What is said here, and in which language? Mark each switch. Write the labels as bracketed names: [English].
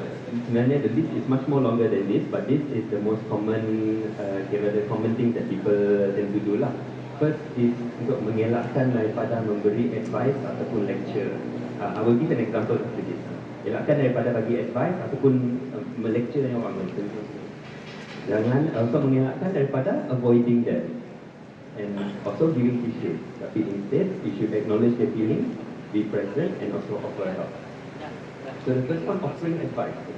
[English] Sebenarnya the list is much more longer than this, but this is the most common, the common thing that people tend to do lah. [Malay] First is untuk mengelakkan daripada memberi advice ataupun lecture. [English] I will give an example of this. [Malay] Elakkan daripada bagi advice ataupun melecture yang orang lain. [English] Jangan also mengelakkan daripada avoiding them and also giving cliché. Tapi instead, you should acknowledge their feelings, be present, and also offer help. So the first one, offering advice.